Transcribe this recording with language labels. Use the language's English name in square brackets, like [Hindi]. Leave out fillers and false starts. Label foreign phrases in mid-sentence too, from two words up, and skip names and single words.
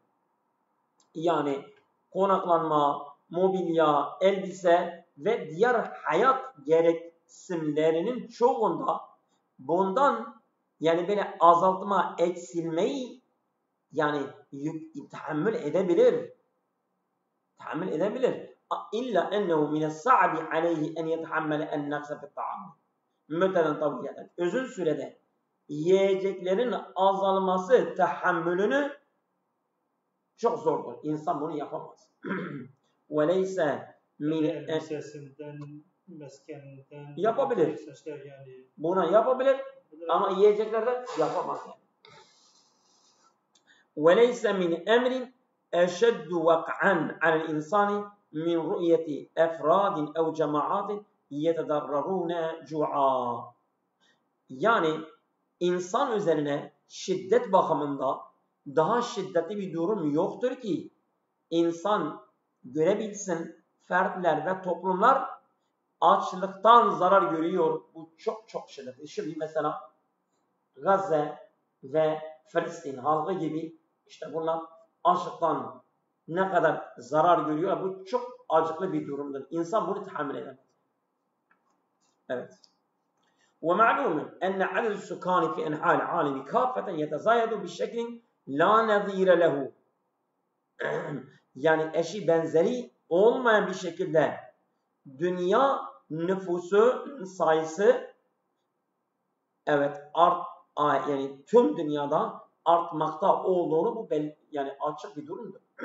[Turkish] Yani konaklanma, mobilya, elbise ve diğer hayat gereksinimlerinin çoğunda bundan yani böyle azaltma, eksilmeyi yani tahammül edebilir. [Arabic] إلا أنه من الصعب عليه أن يتحمل النقص في الطعام [Turkish] müddeten tabiyen. Uzun sürede yiyeceklerin azalması tahammülünü çok zordur. İnsan bunu yapamaz. [Arabic] وَلَيْسَ مِنْ [Turkish] sesinden, meskeninden yapabilir. Sesler yani. Buna yapabilir ama yiyeceklerde yapamaz. [Arabic] وَلَيْسَ مِنْ اَمْرٍ اَشَدُّ وَقْعًا عَلَى الْاِنْسَانِ مِنْ رُؤْيَةِ اَفْرَادٍ اَوْ جَمَاعَاتٍ يَتَدَرَّرُونَ جُوعًا. [Turkish] Yani insan üzerine şiddet bakımında daha şiddetli bir durum yoktur ki insan görebilsin, fertler ve toplumlar açlıktan zarar görüyor. Bu çok çok şiddetli. Şimdi mesela Gazze ve Filistin halkı gibi işte bunlar açlıktan ne kadar zarar görüyor. Bu çok acıklı bir durumdur. İnsan bunu tahammül edemez. Evet. [Arabic] ومعلوم أن عدد السكان في أنحاء العالم كافة يتزايد بشكل لا نظير له. [Turkish] Yani eşi benzeri olmayan bir şekilde dünya nüfusu sayısı evet yani tüm dünyada artmakta olduğunu bu yani açık bir durumdur.